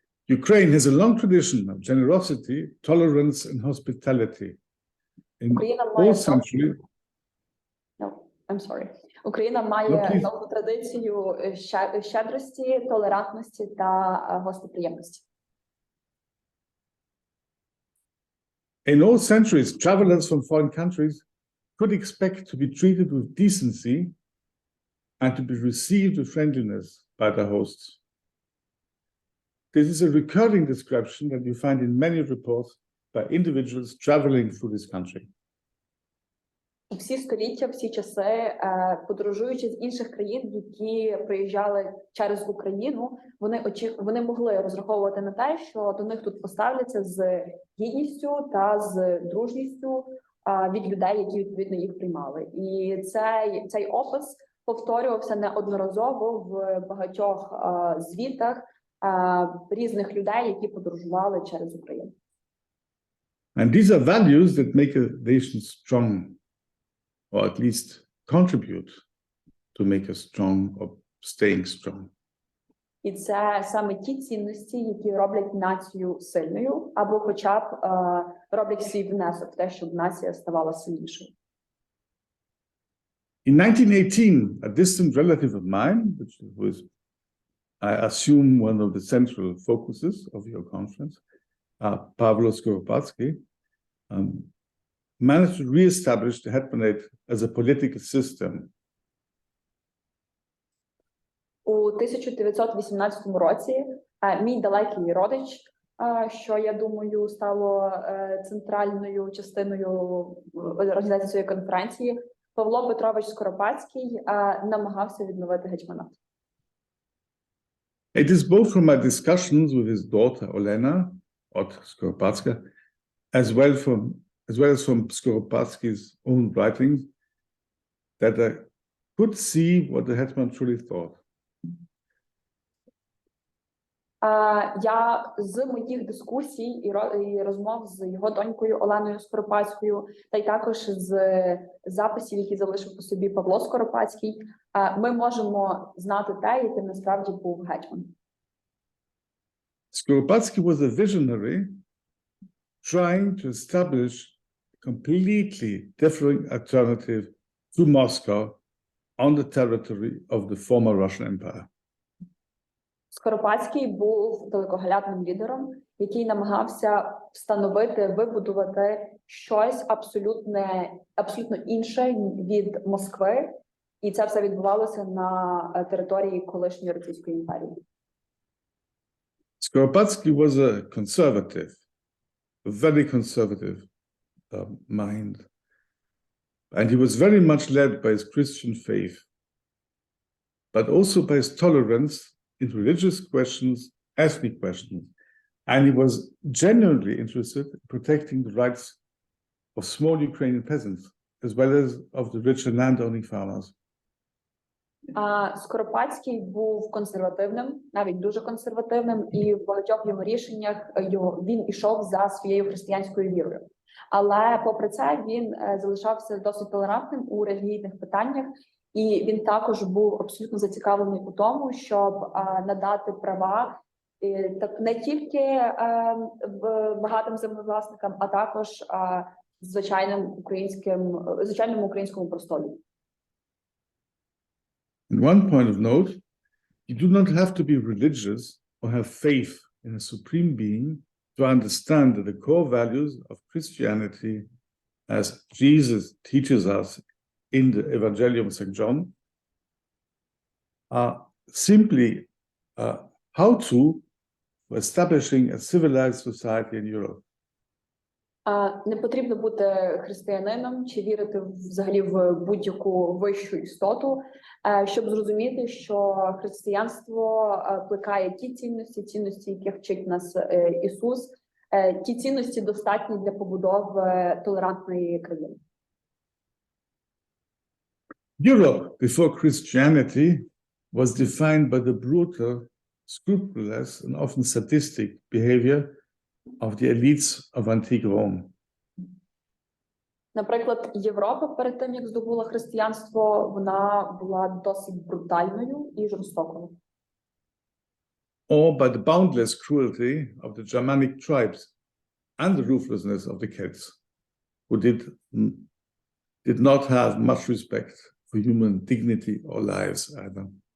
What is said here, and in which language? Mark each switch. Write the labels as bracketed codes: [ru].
[en] Ukraine has a long tradition of generosity, tolerance, and hospitality. In all centuries, [uk] Україна має довгу традицію щедрості, толерантності та гостеприємності. [en] In all centuries, travelers from foreign countries could expect to be treated with decency and to be received with friendliness by their hosts. This is a recurring description that you find in many reports by individuals traveling through this country. [uk] Всі століття, всі часи, подорожуючи з інших країн, які приїжджали через Україну, вони могли розраховувати на те, що до них тут поставляться з гідністю та з дружністю від людей, які відповідно їх приймали. І цей опис повторювався неодноразово в багатьох звітах різних людей, які подорожували через Україну. [en] And these are values that make a nation strong, or at least contribute to make us strong or staying strong. [uk] І це саме ті цінності, які роблять націю сильною, або хоча б роблять свій внесок в те, щоб нація ставала сильнішою. [en] In 1918, a distant relative of mine, which was, I assume, one of the central focuses of your conference, Pavlo Skoropadski, managed to re-establish the Hetmanate as a political system. [uk] У 1918 році мій далекий родич, що, я думаю, стало центральною частиною організації цієї конференції, Павло Петрович Скоропадський намагався відновити гетьманат. [en] It is both from my discussions with his daughter Olena Skoropadska, as well as from Skoropadski's own writings, that I could see what the hetman truly thought. [uk] Я з моїх дискусій і розмов з його донькою Оленою Скоропадською, та й також з записів, які залишив по собі Павло Скоропадський, ми можемо знати те, яким насправді був гетьман. [en] Skoropadski was a visionary trying to establish a completely different alternative to Moscow on the territory of the former Russian Empire. [uk] Скоропадський був далекоглядним лідером, який намагався вибудувати щось абсолютно інше від Москви, і це все відбувалося на території колишньої Російської імперії. [en] Skoropadski was a conservative, a very conservative mind, and he was very much led by his Christian faith, but also by his tolerance in religious questions, ethnic questions, and he was genuinely interested in protecting the rights of small Ukrainian peasants, as well as of the richer landowning farmers. [uk] Скоропадський був консервативним, навіть дуже консервативним, і в багатьох його рішеннях він ішов за своєю християнською вірою. Але попри це він залишався досить толерантним у релігійних питаннях, і він також був абсолютно зацікавлений у тому, щоб надати права не тільки багатим землевласникам, а також звичайному українському простолі. [en] And one point of note, you do not have to be religious or have faith in a supreme being to understand that the core values of Christianity as Jesus teaches us in the Evangelium of St. John, are simply how-to for establishing a civilized society in Europe. [uk] Не потрібно бути християнином чи вірити взагалі в будь-яку вищу істоту, щоб зрозуміти, що християнство плекає ті цінності, яких вчить нас Ісус, ті цінності достатні для побудови толерантної країни. [en] Europe before Christianity was defined by the brutal, scrupulous, and often sadistic behavior of the elites of antique Rome. [uk] Наприклад, Європа перед тим, як здобула християнство, вона була досить брутальною і жорстокою. [en] Or by the boundless cruelty of the Germanic tribes and the ruthlessness of the Celts, who did not have much respect for human dignity or lives either.